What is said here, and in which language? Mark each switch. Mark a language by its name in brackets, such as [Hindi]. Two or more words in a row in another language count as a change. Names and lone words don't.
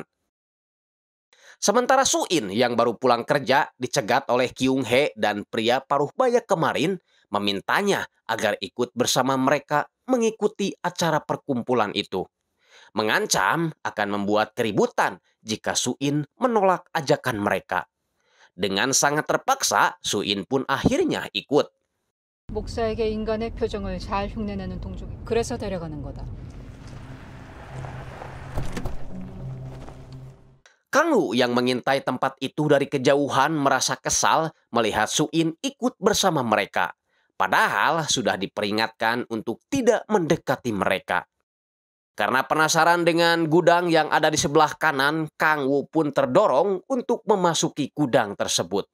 [Indonesian] Sementara Su-in yang baru pulang kerja dicegat oleh Kyung-hee dan pria paruh baya kemarin, memintanya agar ikut bersama mereka mengikuti acara perkumpulan itu. Mengancam akan membuat keributan jika Su-in menolak ajakan mereka. Dengan sangat terpaksa, Su-in pun akhirnya ikut. [Korean] 목사에게 인간의 표정을 잘 흉내내는 동족이 그래서 데려가는 거다. [Indonesian] Kang-woo yang mengintai tempat itu dari kejauhan merasa kesal melihat Su-in ikut bersama mereka. Padahal sudah diperingatkan untuk tidak mendekati mereka. Karena penasaran dengan gudang yang ada di sebelah kanan, Kang-woo pun terdorong untuk memasuki gudang tersebut.